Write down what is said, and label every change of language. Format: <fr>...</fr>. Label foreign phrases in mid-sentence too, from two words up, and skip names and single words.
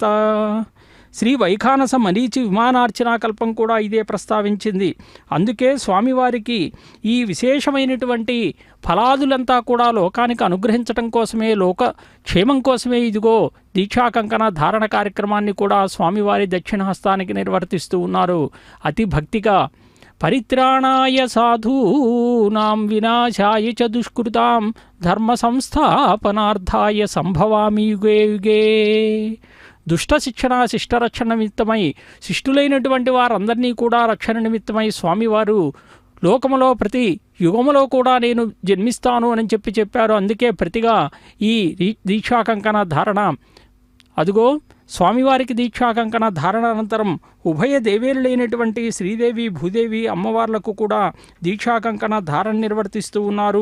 <te>శ్రీ వైఖానస మరీచి విమానార్చనా కల్పం కూడా ఇదే ప్రస్తావించింది. అందుకే స్వామివారికి ఈ విశేషమైనటువంటి ఫలాదులంతా కూడా లోకానికి అనుగ్రహించటం కోసమే, లోక క్షేమం కోసమే ఇదిగో దీక్షాకంకణ ధారణ కార్యక్రమాన్ని కూడా స్వామివారి దక్షిణహస్తానికి నిర్వర్తిస్తూ ఉన్నారు. అతి భక్తిగా</te> <sa>పరిత్రాణాయ సాధూనాం వినాశాయ చ దుష్కృతాం ధర్మ సంస్థాపనార్థాయ సంభవామి యుగే యుగే.</sa> <te>దుష్ట శిక్షణ శిష్టరక్షణ నిమిత్తమై శిష్టులైనటువంటి వారందరినీ కూడా రక్షణ నిమిత్తమై స్వామివారు లోకములో ప్రతి యుగములో కూడా నేను జన్మిస్తాను అని చెప్పారు. అందుకే ప్రతిగా ఈ దీక్షాకంకణ ధారణ, అదుగో స్వామివారికి దీక్షాకంకణ ధారణ అనంతరం ఉభయ దేవేరులైనటువంటి శ్రీదేవి భూదేవి అమ్మవార్లకు కూడా దీక్షాకంకణ ధారణ నిర్వర్తిస్తూ ఉన్నారు.</te>